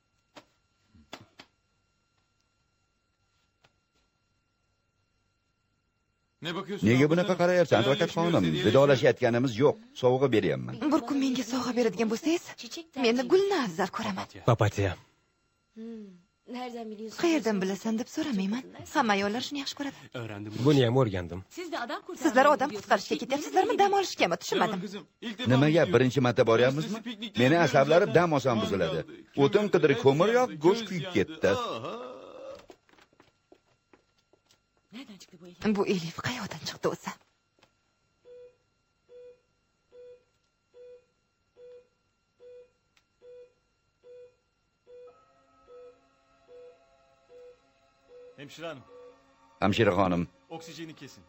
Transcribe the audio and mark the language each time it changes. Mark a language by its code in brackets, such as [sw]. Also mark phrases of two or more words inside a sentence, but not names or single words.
[tr] Ne bakıyorsun? [uz] Nega [tr] Ablacığım? [uz] bunaqa qarayapsan, advokat [tr] Helalleşmiyoruz [uz] xonim? [tr] dediği [uz] Vidolashayotganimiz yo'q. Sovg'a beryapman. Bir kun menga sovg'a beradigan bo'lsangiz, meni gulni afzal ko'raman. [tr] Papatiya. Nereden biliyorsun? [uz] Qayerdan bilasan deb so'ramayman. Hamma ayollar shuni yaxshi ko'radi. [tr] Öğrendim. [uz] Buni ham o'rgandim. [tr] Siz de adam kurtarmaya [uz] Sizlar odam [tr] gidiyorsunuz. [uz] qutqarishga ketyapsizlarmi, dam olishgami? [tr] Merhaba [uz] Tushunmadim. [tr] kızım. İlk defa [uz] Nimaga [tr] gidiyorum. [uz] birinchi marta boryapmizmi? Meni asablarim dam olsam buziladi. O'tin qidirib ko'mir yoq, go'sht kuyib ketdi. [tr] Nereden çıktı bu elif? [uz] Bu Elif qayoqdan chiqdi o'zi? [tr] Hemşire hanım. [uz] Hamshira xonim, [tr] Oksijeni kesin.